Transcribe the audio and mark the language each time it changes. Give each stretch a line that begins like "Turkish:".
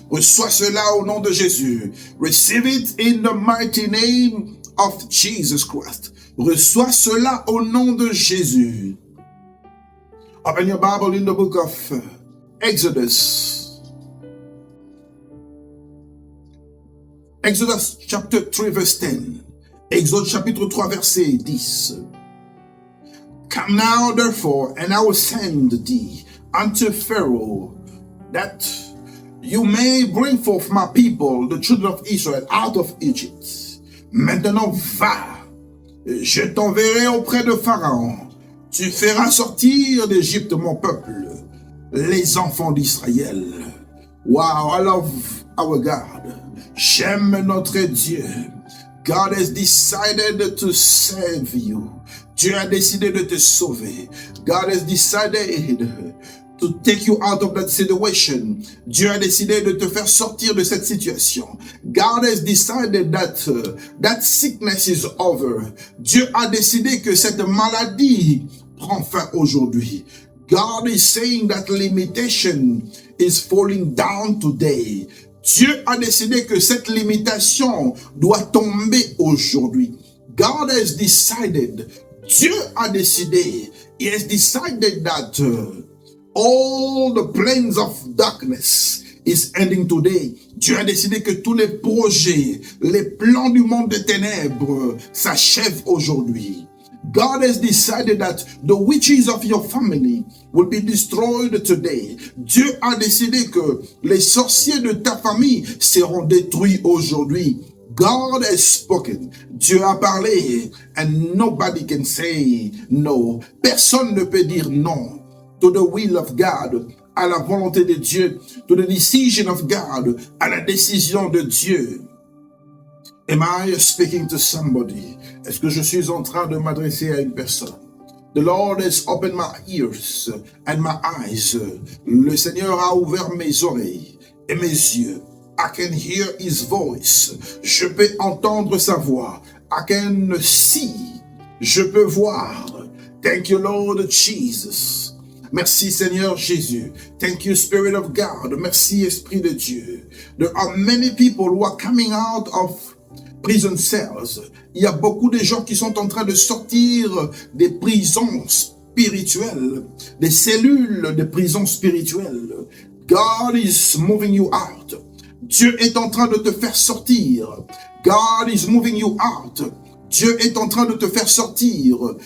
French: Reçois cela au nom de Jésus.
English: Receive it in the mighty name of Jesus Christ.
French: Reçois cela au nom de Jésus.
English: Open your Bible in the book of Exodus. Exodus chapter 3 verse 10.
French: Exode chapitre 3 verset 10.
English: Come now therefore, and I will send thee unto Pharaoh, that you may bring forth my people, the children of Israel, out of Egypt.
French: Maintenant va, je t'enverrai auprès de Pharaon. Tu feras sortir d'Égypte mon peuple, les enfants d'Israël.
English: Wow, I love our God.
French: J'aime notre Dieu.
English: God has decided to save you.
French: Dieu a décidé de te sauver.
English: God has decided to take you out of that situation.
French: Dieu a décidé de te faire sortir de cette situation.
English: God has decided that that sickness is over.
French: Dieu a décidé que cette maladie prend fin aujourd'hui.
English: God is saying that limitation is falling down today.
French: Dieu a décidé que cette limitation doit tomber aujourd'hui.
English: God has decided,
French: Dieu a décidé,
English: He has decided that all the plans of darkness is ending today.
French: Dieu a décidé que tous les projets, les plans du monde des ténèbres s'achèvent aujourd'hui.
English: God has decided that the witches of your family will be destroyed today.
French: Dieu a décidé que les sorciers de ta famille seront détruits aujourd'hui.
English: God has spoken.
French: Dieu a parlé,
English: and nobody can say no.
French: Personne ne peut dire non
English: to the will of God,
French: à la volonté de Dieu,
English: to the decision of God,
French: à la décision de Dieu.
English: Am I speaking to somebody?
French: Est-ce que je suis en train de m'adresser à une personne?
English: The Lord has opened my ears and my eyes.
French: Le Seigneur a ouvert mes oreilles et mes yeux.
English: I can hear His voice.
French: Je peux entendre sa voix.
English: I can see.
French: Je peux voir.
English: Thank you, Lord Jesus.
French: Merci Seigneur Jésus.
English: Thank you, Spirit of God.
French: Merci Esprit de Dieu.
English: There are many people who are coming out of prison cells.
French: Il y a beaucoup de gens qui sont en train de sortir des prisons spirituelles, des cellules de prisons spirituelles.
English: God is moving you out.
French: Dieu est en train de te faire sortir.
English: God is moving you out.
French: Dieu est en train de te faire sortir.